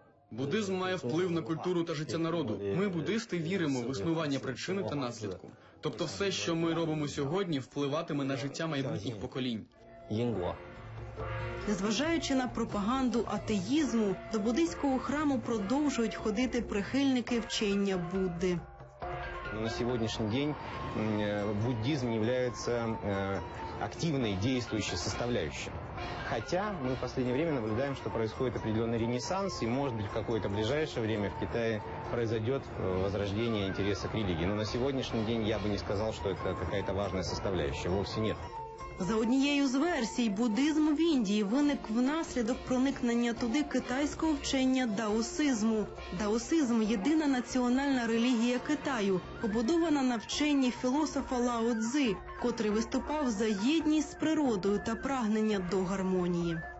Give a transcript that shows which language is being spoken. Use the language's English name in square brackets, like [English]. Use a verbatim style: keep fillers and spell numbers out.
[Ukrainian] Буддизм має вплив на культуру та життя народу. Ми, буддисти, віримо в існування причини та наслідку. Тобто все, що ми робимо сьогодні, впливатиме на життя майбутніх поколінь. Незважаючи на пропаганду атеїзму, до буддийського храму продовжують ходити прихильники вчення Будди. [Russian] На сегодняшний день буддизм является активной действующей составляющей. Хотя мы в последнее время наблюдаем, что происходит определенный ренессанс, и, может быть, в какое-то ближайшее время в Китае произойдет возрождение интереса к религии. Но на сегодняшний день я бы не сказал, что это какая-то важная составляющая. Вовсе нет. [Ukrainian] За однією з версій, буддизм в Індії виник внаслідок проникнення туди китайського вчення даосизму. Даосизм – єдина національна релігія Китаю, побудована на вченні філософа Лао Цзи, котрий виступав за єдність з природою та прагнення до гармонії.